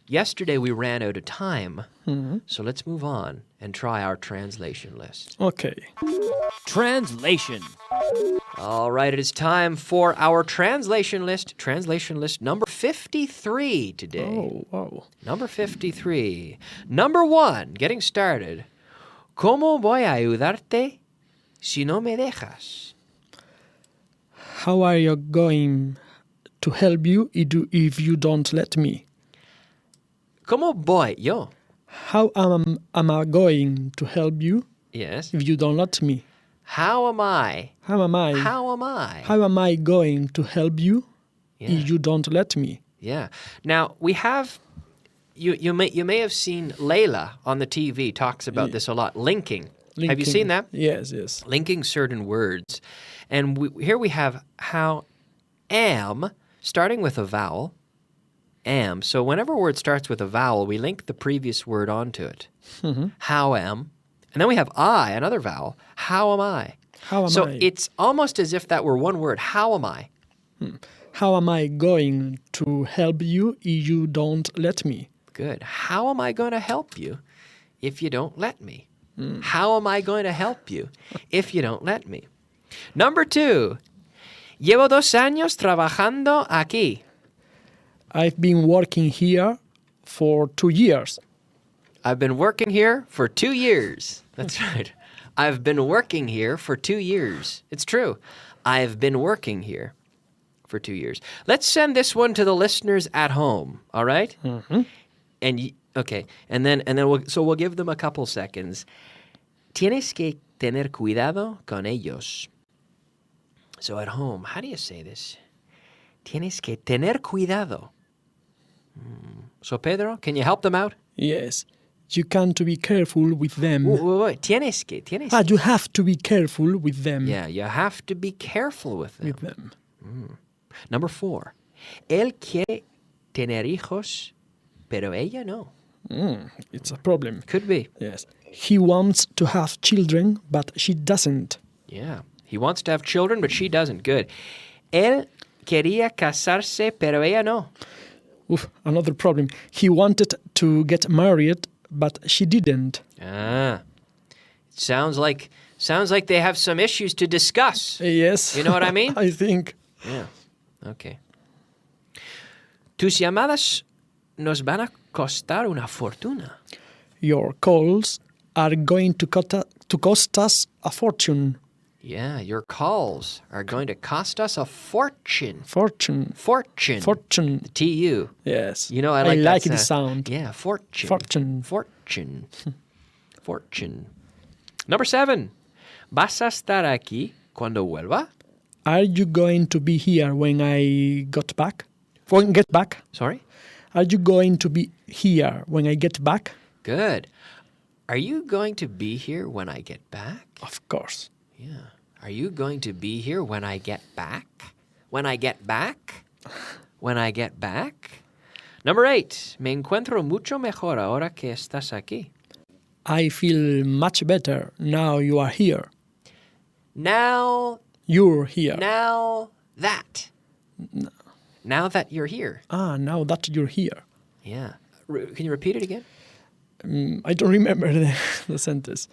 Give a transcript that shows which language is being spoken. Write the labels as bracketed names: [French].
[English] Yesterday we ran out of time, so let's move on and try our translation list. Okay. Translation. All right, it is time for our translation list. Translation list number 53 today. Oh, wow. Number 53. Number 1, getting started. [Spanish] ¿Cómo voy a ayudarte si no me dejas? [English] How are you going to help you if you don't let me? [Spanish] ¿Cómo voy yo? [English] How am I going to help you Yes. if you don't let me? How am I? How am I? How am I? How am I going to help you if you don't let me? Yeah. Now, we have, you may have seen Layla on the TV talks about this a lot, linking. Have you seen that? Yes. Linking certain words. And here we have how am, starting with a vowel, am. So whenever a word starts with a vowel, we link the previous word onto it. How am. And then we have I, another vowel. How am I? How am so I? it's almost as if that were one word. How am I? How am I going to help you if you don't let me? Good. How am I going to help you if you don't let me? How am I going to help you if you don't let me? Number 2. [Spanish] Llevo 2 años trabajando aquí. [English] I've been working here for 2 years. I've been working here for 2 years. That's right. I've been working here for 2 years. It's true. I've been working here for 2 years. Let's send this one to the listeners at home, all right? And okay, and then we'll give them a couple seconds. [Spanish] Tienes que tener cuidado con ellos. [English] So at home, how do you say this? [Spanish] Tienes que tener cuidado. [English] So Pedro, can you help them out? Yes. You can't be careful with them. Wait. [Spanish] Tienes que. [English] You have to be careful with them. Yeah, you have to be careful with them. With them. Number 4. [Spanish] Él quiere tener hijos, pero ella no. [English] It's a problem. Could be. Yes. He wants to have children, but she doesn't. Yeah. He wants to have children, but she doesn't. Good. [Spanish] Él quería casarse, pero ella no. [English] Oof, another problem. He wanted to get married, but she didn't. Ah. Sounds like they have some issues to discuss. Yes. You know what I mean? I think. Yeah. Okay. [Spanish] Tus llamadas nos van a costar una fortuna. [English] Your calls are going to cost us a fortune. Yeah, your calls are going to cost us a fortune. Fortune. The T-U. Yes. You know, I like the sound. Yeah, fortune. Fortune. Number 7. [Spanish] ¿Vas a estar aquí cuando vuelva? [English] Are you going to be here when I get back? Sorry? Are you going to be here when I get back? Good. Are you going to be here when I get back? Of course. Yeah. Are you going to be here when I get back? When I get back? When I get back? Number 8. [Spanish] Me encuentro mucho mejor ahora que estás aquí. [English] I feel much better now you are here. Now. You're here. Now that. Now that you're here. Now that you're here. Yeah. Can you repeat it again? I don't remember the sentence.